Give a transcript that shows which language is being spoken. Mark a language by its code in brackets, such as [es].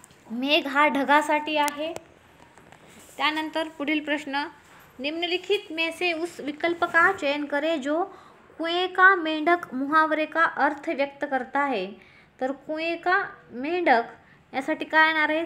[mr] मेघ हा ढगासाठी आहे. त्यानंतर पुढील प्रश्न, [hi] निम्नलिखित में से उस विकल्प का चयन करें जो कुएं का मेंढक मुहावरे का अर्थ व्यक्त करता है. [mr] तर [hi] कुएं का मेंढक [mr] यासाठी काय येणार आहे?